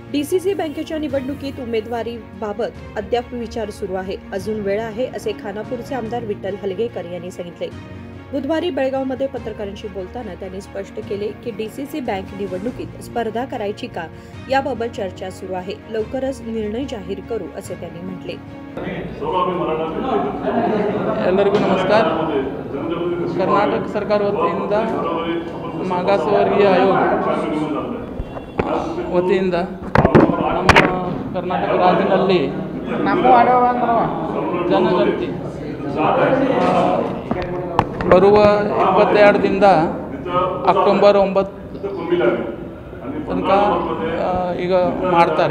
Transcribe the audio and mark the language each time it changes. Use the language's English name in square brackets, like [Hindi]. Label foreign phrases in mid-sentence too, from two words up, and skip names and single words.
[Marathi] डीसीसी बँकेच्या निवडणुकीत उमेदवारीबाबत अद्याप विचार सुरू आहे. अजून वेळ आहे असे खानापूरचे आमदार विठ्ठल हलगेकर यांनी सांगितले. बुधवारी बेळगावमध्ये पत्रकारांशी बोलताना त्यांनी स्पष्ट केले की डीसीसी बँक निवडणुकीत स्पर्धा करायची का याबाबत चर्चा सुरू आहे. लवकरच निर्णय जाहीर करू असे त्यांनी म्हटले. [Kannada] ಎಲ್ಲರಿಗೂ ನಮಸ್ಕಾರ. ಕರ್ನಾಟಕ ಸರ್ಕಾರ ವತಿಯಿಂದ ಮಾಗಾಸವರ್ಗೀಯ ಆಯೋಗ ವತಿಯಿಂದ ನಮ್ಮ ಕರ್ನಾಟಕ ರಾಜ್ಯದಲ್ಲಿ ಜನಗಣತಿ ಬರುವ 22ರಿಂದ ಅಕ್ಟೋಬರ್ 9 ತನಕ ಈಗ ಮಾಡ್ತಾರೆ.